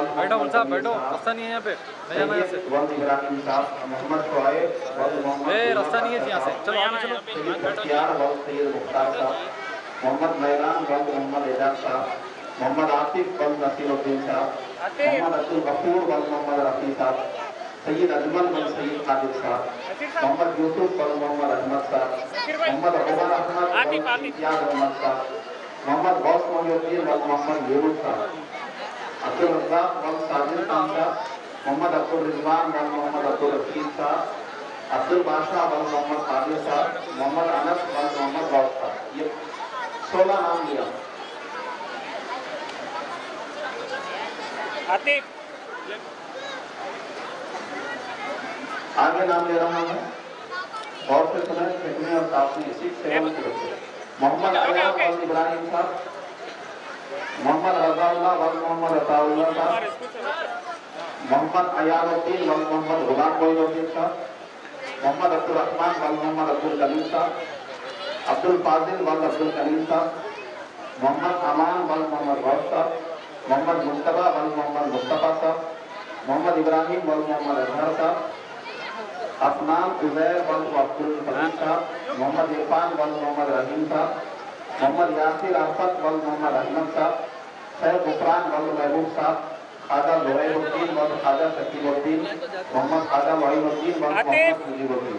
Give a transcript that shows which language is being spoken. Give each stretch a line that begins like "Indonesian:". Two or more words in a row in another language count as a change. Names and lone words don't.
Hindi: बैठो साहब, बैठो, रास्ता नहीं है यहाँ पे, नहीं जाना यहाँ से। वल इब्राहिम साहब, मोहम्मद शुआइब वल मोहम्मद, रास्ता नहीं है यहाँ से, चलो आगे चलो। सैयद बख्तियार वल सैयद मुख्तार साहब, मोहम्मद मैलान वल मोहम्मद एजाज साहब, मोहम्मद आतिफ वल नसीरुद्दीन साहब, मोहम्मद अब्दुल गफूर वल मोहम्मद रफी साहब, सैयद अजमल वल सैयद कादिर साहब, मोहम्मद यूसुफ वल मोहम्मद अहमद अहमद साहब, मोहम्मद उमर अहमद इम्तियाज अहमद साहब, मोहम्मद गौस मोहिउद्दीन वल मोहम्मद यूनुस साहब, अब्दुल रज़्ज़ाक वल साजिद खान साहब, मोहम्मद अब्दुल रिजवान वल मोहम्मद अब्दुल रशीद साहब, अब्दुल बादशाह वल मोहम्मद आदिल साहब, मोहम्मद अनस वल मोहम्मद गौस साहब। ये 16 नाम लिया। आगे नाम ले रहा हूँ और से सुने फिक्र और साफी 6 7 के बच्चे। मोहम्मद अयान वल इब्राहिम साहब, मोहम्मद रज़ाउल्लाह वल मोहम्मद अताउल्लाह साहब, मोहम्मद अयानुद्दीन वल मोहम्मद गुलाम मोइनुद्दीन साहब, मोहम्मद अब्दुल रहमान वल मोहम्मद अब्दुल कलीम साहब, अब्दुल फाजिल वल अब्दुल कलीम साहब, मोहम्मद अमान वल मोहम्मद गौस साहब, मोहम्मद मुस्तफा वल मोहम्मद मुस्तफा साहब, मोहम्मद इब्राहिम वल मोहम्मद अजहर साहब, अफनान उजैर वल अब्दुल फरीद साहब, मोहम्मद इरफान वल मोहम्मद रहीम साहब, मोहम्मद यासिर आफत वल मोहम्मद अहमद साहब, सैयद गुफरान वल महबूब साहब, खाजा ज़ुहैरुद्दीन वल खाजा शकीबुद्दीन, मोहम्मद खाजा वहीदुद्दीन वल मोहम्मद मुजीबुद्दीन।